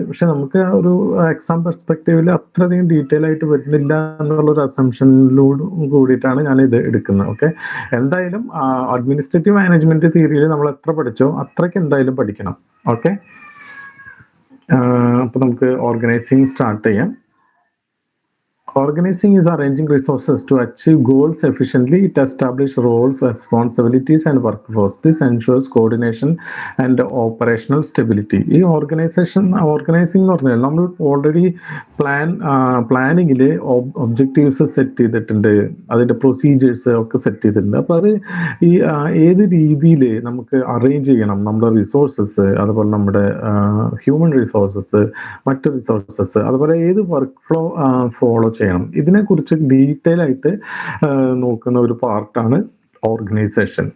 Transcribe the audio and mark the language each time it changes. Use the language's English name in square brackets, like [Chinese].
[Malayalam] പക്ഷെ നമുക്ക് ഒരു എക്സാം പെർസ്പെക്റ്റീവിൽ അത്രയധികം ഡീറ്റെയിൽ ആയിട്ട് വരുന്നില്ല എന്നുള്ളൊരു അസംഷനിലൂടെ കൂടിയിട്ടാണ് ഞാൻ ഇത് എടുക്കുന്നത്. ഓക്കെ, എന്തായാലും അഡ്മിനിസ്ട്രേറ്റീവ് മാനേജ്മെന്റ് തിയറിയിൽ നമ്മൾ എത്ര പഠിച്ചോ അത്രയ്ക്ക് എന്തായാലും പഠിക്കണം. ഓക്കെ, അപ്പൊ നമുക്ക് ഓർഗനൈസിങ് സ്റ്റാർട്ട് ചെയ്യാം. [English] Organizing is arranging resources to achieve goals efficiently. It establishes roles, responsibilities, and workflows. This ensures coordination and operational stability. [Malayalam] ഈ ഓർഗനൈസിംഗ് എന്ന് പറഞ്ഞാൽ നമ്മൾ ഓൾറെഡി പ്ലാനിങ്ങിൽ ഒബ്ജക്റ്റീവ്സ് സെറ്റ് ചെയ്തിട്ടുണ്ട്, അതിൻ്റെ പ്രൊസീജിയേഴ്സ് ഒക്കെ സെറ്റ് ചെയ്തിട്ടുണ്ട്. അപ്പോൾ അത് ഈ ഏത് രീതിയിൽ നമുക്ക് അറേഞ്ച് ചെയ്യണം നമ്മുടെ റിസോഴ്സസ്, അതുപോലെ നമ്മുടെ ഹ്യൂമൻ റിസോഴ്സസ്, മറ്റ് റിസോഴ്സസ്, അതുപോലെ ഏത് വർക്ക് ഫ്ലോ ഫോളോ ചെയ്യണം, ഇതിനെക്കുറിച്ച് ഡീറ്റെയിൽ ആയിട്ട് നോക്കുന്ന ഒരു പാർട്ടാണ് ഓർഗനൈസേഷൻ.